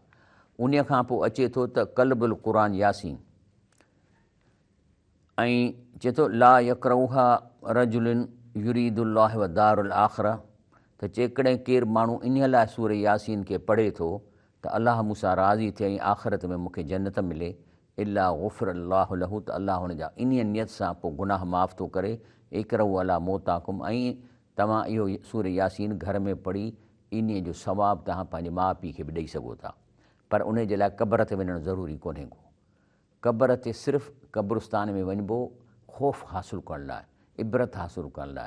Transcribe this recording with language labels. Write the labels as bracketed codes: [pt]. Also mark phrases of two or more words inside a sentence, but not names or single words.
[sd] उन खां पोइ अचे थो त [ar] قلب القرآن يس, [sd] ऐं चए थो [ar] لا يقرؤها رجل يريد الله والدار الآخرة, [sd] त जेकॾहिं केरु माण्हू इन लाइ सूर यासीन खे पढ़े थो त अलाह मूंसां राज़ी थिए ऐं आख़िरत में मूंखे जन्नत मिले, [ar] إلا غفر الله له, [sd] त अलाह हुनजा इन नियत सां पोइ गुनाह माफ़ थो करे। [ar] اقرؤوا على موتاكم, [sd] ऐं तव्हां इहो सूर यासीन घर में पढ़ी इन जो सवाबु तव्हां पंहिंजे माउ पीउ खे बि ॾेई सघो था। पर उन जे लाइ क़बर ते वञणु ज़रूरी कोन्हे को। क़बर ते सिर्फ़ु क़ब्रिस्तान में वञिबो ख़ौफ़ हासिलु करण लाइ, इबरत हासिलु करण लाइ।